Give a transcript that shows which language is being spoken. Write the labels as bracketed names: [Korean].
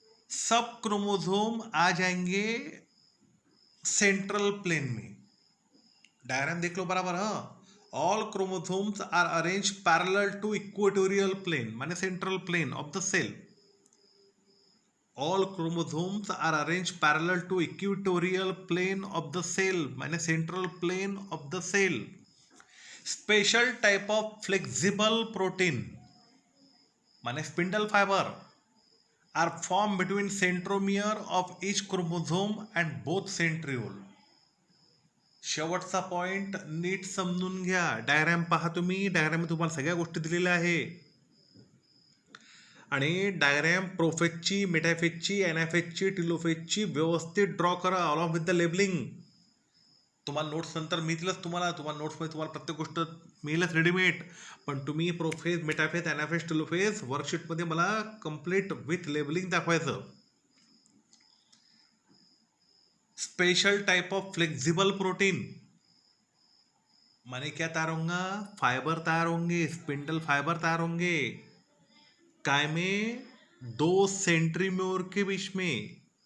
[Hindi] सब क्रोमोसोम आ जाएंगे central plane में। डायग्राम देख लो बराबर। [English] हाँ, all chromosomes are arrange parallel to equatorial plane, माने central plane of the cell. All chromosomes are arranged parallel to equatorial plane of the cell, माने central plane of the cell. Special type of flexible protein, माने spindle fiber, are form between centromere of each chromosome and both centriole. [Marathi] शेवटचा point नीट समजून घ्या. Diagram पहा तुम्ही. Diagram तुम्हाला सगळ्या गोष्टी दिलेल्या आहे आणि डायग्राम प्रोफेजची, मेटाफेजची, एनाफेजची, टिलोफेजची व्यवस्थित ड्रॉ करा [English] Along with the labelling. [Marathi] तुम्हाला नोट्स नंतर मिळतीलच. तुम्हाला नोट्समध्ये तुम्हाला प्रत्येक गोष्ट मिळेलच रेडीमेड, पण तुम्ही प्रोफेज, मेटाफेज, एनाफेज, टिलोफेज वर्कशीटमध्ये मला [English] complete with labelling [Marathi] दाखवायचं. [English] special type of flexible protein [Hindi] माने क्या तैयार होगा? फाइबर तैयार होंगे, स्पिंडल फाइबर तैयार होंगे. काय में? दो सेंट्रीम्योर के बीच में.